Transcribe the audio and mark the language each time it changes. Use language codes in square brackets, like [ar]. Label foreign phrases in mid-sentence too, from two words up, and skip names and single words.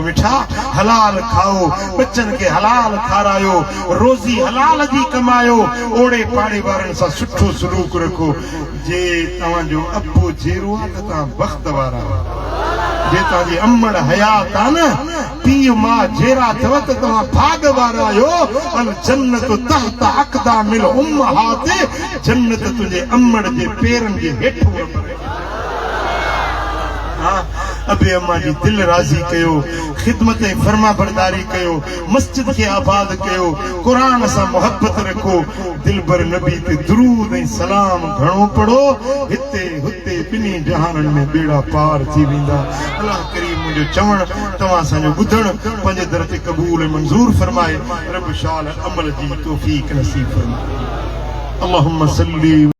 [sd] मिठा हलाल खाओ बच्चन के हलाल खारायो रोजी हलाल जी कमायो ओड़े पाड़े वारनि सां सुठो सलूक रखो जे तव्हांजो अबो जेरो आहे त तव्हां बख़्त वारा जे तव्हांजी अमड़ हयात आहे न पीउ मां जेरा अथव त तव्हां भाग वारा आहियो [ar] الجنة تحت أقدام الأمهات [sd] जन्नत तुंहिंजे अमड़ जे पेरनि जे हेठि अबे अम्मा जी दिल राज़ी कयो खिदमत फरमा बरदारी कयो मस्जिद के आबाद कयो कुरान सां मोहब्बत रखो दिलबर नबी ते दुरूद ऐं सलाम घणो पढ़ो हिते हुते बिनी जहाननि में बेड़ा पार थी वेंदा अल्लाह करीम मुंहिंजो चवण तव्हां असांजो ॿुधण पंहिंजे दर ते क़बूल ऐं मंज़ूर फरमाए रब शाल अमल जी तौफ़ीक़ नसीब फरमाए [ar] اللهم صل